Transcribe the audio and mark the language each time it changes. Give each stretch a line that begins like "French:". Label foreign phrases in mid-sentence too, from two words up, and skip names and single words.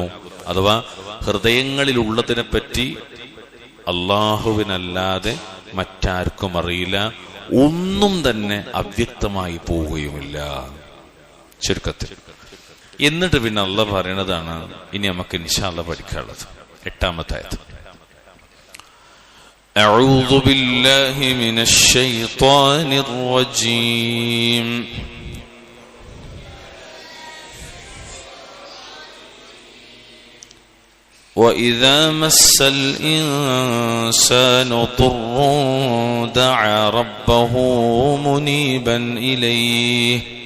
Malayalam: അഥവാ ഹൃദയങ്ങളിലുള്ളതിനെ പറ്റി അള്ളാഹുവിനല്ലാതെ മറ്റാർക്കും അറിയില്ല, ഒന്നും തന്നെ അവ്യക്തമായി പോവുകയുമില്ല ചുരുക്കത്തിൽ. എന്നിട്ട് പിന്നെ അല്ലാഹ് പറയണതാണ് ഇനി നമുക്ക്
Arabic: إن شاء الله
Malayalam: പഠിക്കാനുള്ളത് 8-ാമത്തെ ആയത്ത്.
Arabic: أعوذ بالله من الشيطان الرجيم. وَإِذَا مَسَّ الْإِنسَانُ ضُرٌّ دَعَا رَبَّهُ مُنِيبًا إِلَيْهِ